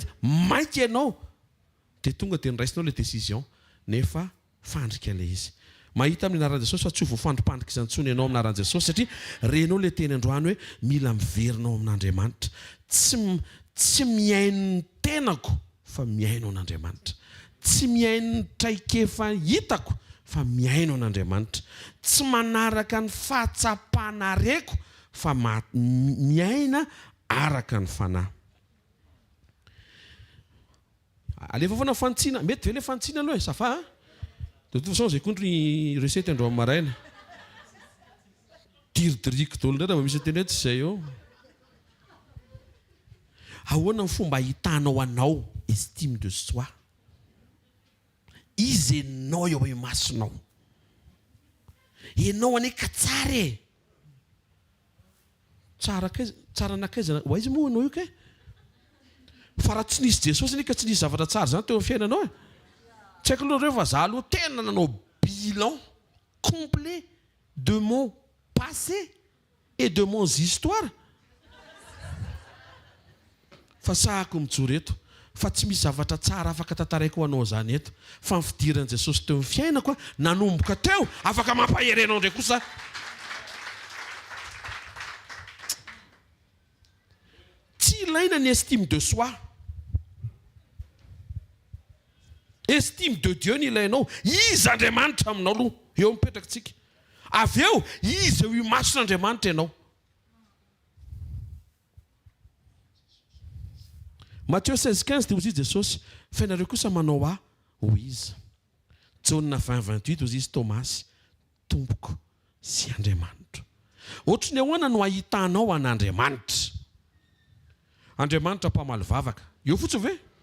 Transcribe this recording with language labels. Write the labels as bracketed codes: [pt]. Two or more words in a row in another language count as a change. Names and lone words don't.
[mg] maika ianao dia tonga dia niraisinao le décision nefa fandrika le izy mahita amin'ny anaran'i Jesosy fa tsy ho voafandrom-pandrika izantsony ianao amin'ny anaran'i Jesosy satria renao le teny androany hoe mila miverinao amin'Andriamanitra tsy miaino ny tenako fa miaino an'Andriamanitra tsy miaino ny traikefa hitako fa miaino an'Andriamanitra tsy manaraka ny fahatsapana reko fa miaina araka ny fanahy alefa foana fantsina mety ve le fantsina aloha e safa [fr] de toute façon [mg] zay kontry recette andro amin'ny maraina tiridriko dolo ndray raha misy teny hoe tsy zay eo ahoana ny fomba hitanao anao [fr] estime de soi [mg] izy enao eo imasinao enao ane ka tsara e tsara anakaiza ho izy moa anao io ke fa raha tsy nisy Jesosy ane ka tsy nisy zavatra tsara zany teo amin'ny fiainanao e tsy haiko aloha reo fa za aloha tena nanao [fr] bilan complet de mon passé et de mon histoire [mg] fa sahako mijoro eto fa tsy misy zavatra tsara afaka tantaraiko ho anao zany eto fa ny fidiran'i Jesosy teo amin'ny fiainako nanomboka teo afaka mampaherenao ndray kosa tsy ilaina ny [fr] estime de soi estime de Dieu [mg] ny ilainao izy Andriamanitra aminao aloha eo mipetraka tsika avy eo izy eo imason'Andriamanitra ianao Matthieu 16:15 dia hozy izy Jesosy fa ianareo kosa manao ho izy Jaune 20:28 hozy izy Tomasy tompoko sy Andriamanitra ohatry ny ahoana no ahitanao an'Andriamanitra Andriamanitra mpamaly vavaka eo fotsiny ve